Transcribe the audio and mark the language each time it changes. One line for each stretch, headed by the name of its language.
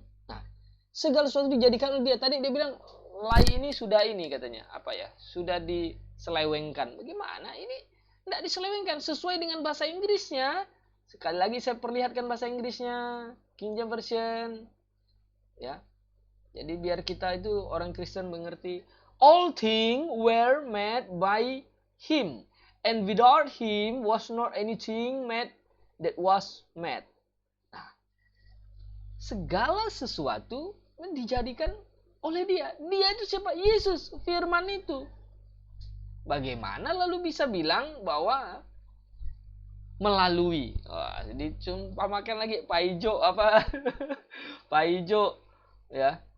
Indonesian: Nah, segala sesuatu dijadikan oleh Dia. Tadi dia bilang lai ini sudah ini katanya, apa ya? Sudah diselewengkan. Bagaimana? Ini tidak diselewengkan sesuai dengan bahasa Inggrisnya. Sekali lagi saya perlihatkan bahasa Inggrisnya, King James Version. Ya. Jadi biar kita itu orang Kristen mengerti.
English: All things were made by Him, and without Him was not anything made that was made.
Indonesian: Nah, segala sesuatu dijadikan oleh Dia. Dia itu siapa? Yesus, firman itu. Bagaimana lalu bisa bilang bahwa melalui? Wah, dicumpamakan lagi Paijo apa? Paijo ya.